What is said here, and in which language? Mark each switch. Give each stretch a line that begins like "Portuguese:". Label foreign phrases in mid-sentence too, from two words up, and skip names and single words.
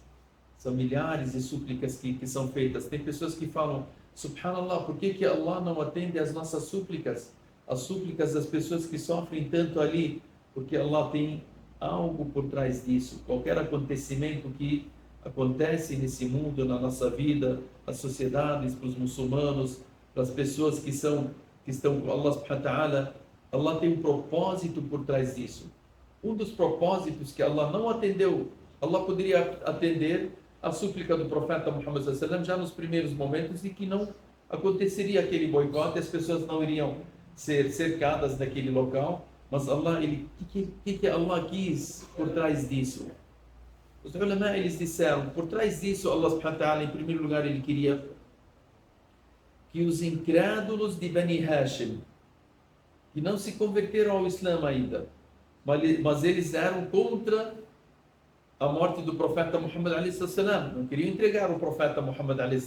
Portuguese: São milhares de súplicas que são feitas. Tem pessoas que falam: subhanallah, por que Allah não atende às nossas súplicas? As súplicas das pessoas que sofrem tanto ali, porque Allah tem algo por trás disso. Qualquer acontecimento que acontece nesse mundo, na nossa vida, nas sociedades, para os muçulmanos, para as pessoas que estão com
Arabic: الله سبحانه وتعالى,
Portuguese: Allah tem um propósito por trás disso. Um dos propósitos que Allah não atendeu, Allah poderia atender a súplica do profeta Muhammad
Arabic: صلى الله عليه وسلم
Portuguese: já nos primeiros momentos, e que não aconteceria aquele boicote, as pessoas não iriam ser cercadas naquele local. Mas Allah, que Allah quis por trás disso? Os ulama, eles disseram, por trás disso,
Arabic: الله سبحانه وتعالى,
Portuguese: em primeiro lugar, ele queria que os incrédulos de Bani Hashim, que não se converteram ao Islã ainda, mas eles eram contra a morte do profeta Muhammad a.s., não queriam entregar o profeta Muhammad a.s.